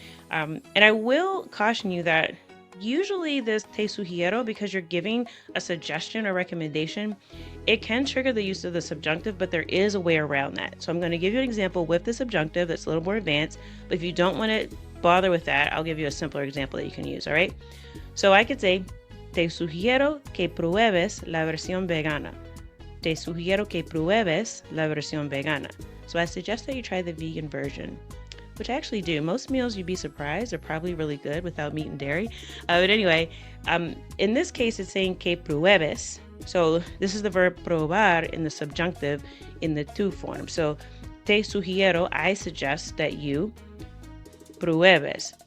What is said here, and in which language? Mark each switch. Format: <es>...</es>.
<en>And I will caution you that usually this</en> <es>te sugiero,</es> <en>because you're giving a suggestion or recommendation, it can trigger the use of the subjunctive, but there is a way around that. So I'm going to give you an example with the subjunctive that's a little more advanced, but if you don't want to bother with that, I'll give you a simpler example that you can use, all right? So I could say,</en> <es>te sugiero que pruebes la versión vegana. Te sugiero que pruebes la versión vegana.</es> <en>So I suggest that you try the vegan version, which I actually do. Most meals, you'd be surprised, are probably really good without meat and dairy. But anyway, in this case, it's saying</en> <es>que pruebes.</es> <en>So this is the verb probar in the subjunctive in the to form. So</en> <es>te sugiero,</es> <en>I suggest that you pruebes.</en>